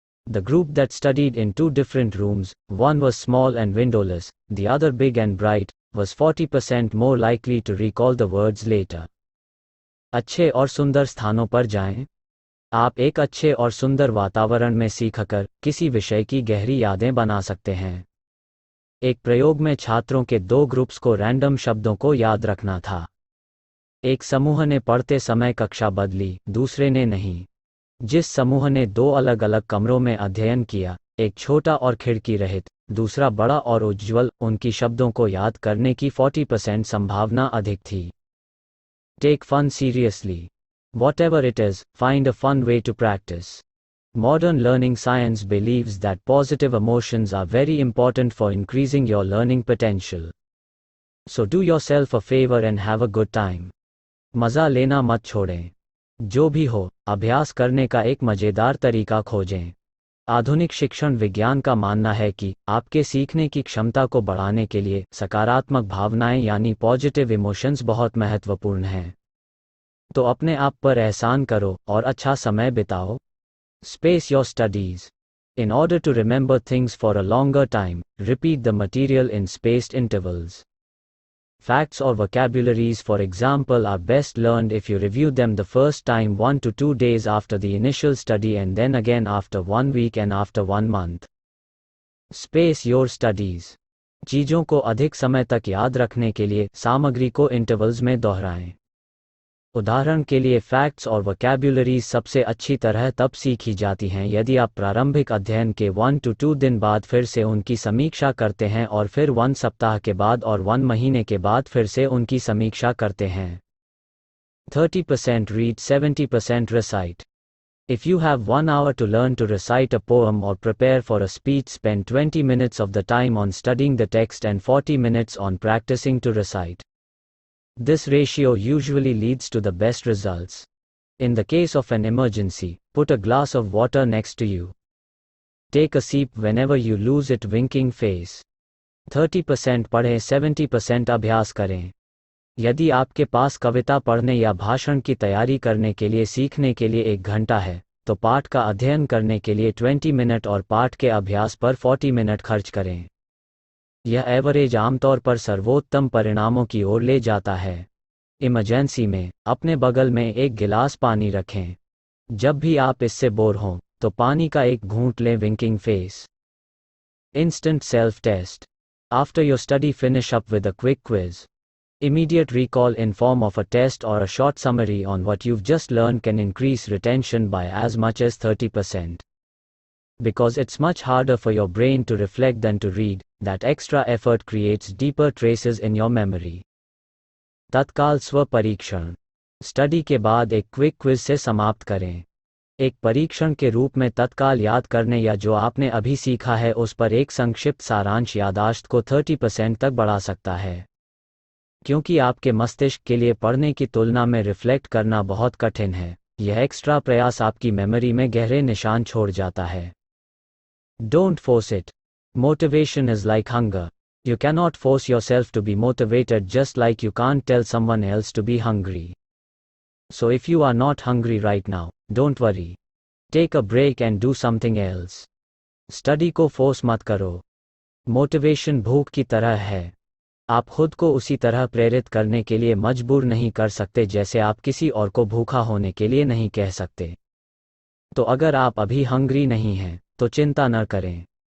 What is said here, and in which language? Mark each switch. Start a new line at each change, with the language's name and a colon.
English: The group that studied in 2 different rooms, one was small and windowless, the other big and bright, was 40% more likely to recall the words later.
Hindi: अच्छे और सुंदर स्थानों पर जाएं। आप एक अच्छे और सुंदर वातावरण में सीखकर किसी विषय की गहरी यादें बना सकते हैं। एक प्रयोग में छात्रों के 2 ग्रुप्स को रैंडम शब्दों को याद रखना था। एक समूह ने पढ़ते समय कक्षा बदली, दूसरे ने नहीं। जिस समूह ने 2 अलग अलग कमरों में अध्ययन किया, एक छोटा और खिड़की रहित, दूसरा बड़ा और उज्ज्वल, उनकी शब्दों को याद करने की 40% संभावना अधिक थी।
English: Take fun seriously. Whatever it is, find a fun way to practice. Modern learning science believes that positive emotions are very important for increasing your learning potential. So do yourself a favor and have a good time.
Hindi: मज़ा लेना मत छोड़ें। जो भी हो, अभ्यास करने का एक मज़ेदार तरीका खोजें। आधुनिक शिक्षण विज्ञान का मानना है कि आपके सीखने की क्षमता को बढ़ाने के लिए सकारात्मक भावनाएं यानी पॉजिटिव इमोशंस बहुत महत्वपूर्ण हैं। तो अपने आप पर एहसान करो और अच्छा समय बिताओ।
English: Space your studies. In order to remember things for a longer time, repeat the material in spaced intervals. Facts or vocabularies, for example, are best learned if you review them the first time 1 to 2 days after the initial study and then again after 1 week and after 1 month. Space your studies.
Hindi: चीज़ों को अधिक समय तक याद रखने के लिए सामग्री को इंटरवल्स में दोहराएं। उदाहरण के लिए फैक्ट्स और वोकैब्युलरीज सबसे अच्छी तरह तब सीखी जाती हैं यदि आप प्रारंभिक अध्ययन के 1 to 2 दिन बाद फिर से उनकी समीक्षा करते हैं और फिर 1 सप्ताह के बाद और 1 महीने के बाद फिर से उनकी समीक्षा करते हैं।
English: 30% read, 70% recite. If you have 1 hour to learn to recite a poem or prepare for a speech, spend 20 minutes of the time on studying the text and 40 minutes on practicing to recite. This ratio usually leads to the best results. In the case of an emergency, put a glass of water next to you. Take a sip whenever you lose it, winking face.
Hindi: 30% पढ़ें, 70% अभ्यास करें। यदि आपके पास कविता पढ़ने या भाषण की तैयारी करने के लिए सीखने के लिए 1 घंटा है, तो पाठ का अध्ययन करने के लिए 20 मिनट और पाठ के अभ्यास पर 40 मिनट खर्च करें। यह एवरेज आमतौर पर सर्वोत्तम परिणामों की ओर ले जाता है। इमरजेंसी में अपने बगल में 1 गिलास पानी रखें। जब भी आप इससे बोर हों, तो पानी का एक घूंट लें winking face.
English: Instant self-test. After your study, finish up with a quick quiz. Immediate recall in form of a test or a short summary on what you've just learned can increase retention by as much as 30%. Because it's much harder for your brain to reflect than to read, that extra effort creates deeper traces in your memory.
Hindi: तत्काल स्व परीक्षण। Study के बाद एक quick quiz से समाप्त करें। एक परीक्षण के रूप में तत्काल याद करने या जो आपने अभी सीखा है उस पर एक संक्षिप्त सारांश याददाश्त को 30% तक बढ़ा सकता है। क्योंकि आपके मस्तिष्क के लिए पढ़ने की तुलना में रिफ्लेक्ट करना बहुत कठिन है, यह एक्स्ट्रा प्रयास आपकी मेमोरी में गहरे निशान छोड़ जाता है।
English: Don't force it. Motivation is like hunger. You cannot force yourself to be motivated, just like you can't tell someone else to be hungry. So if you are not hungry right now, don't worry. Take a break and do something else.
Hindi: Study को force मत करो। Motivation भूख की तरह है। आप खुद को उसी तरह प्रेरित करने के लिए मजबूर नहीं कर सकते जैसे आप किसी और को भूखा होने के लिए नहीं कह सकते। तो अगर आप अभी हंग्री नहीं हैं, तो चिंता न करें।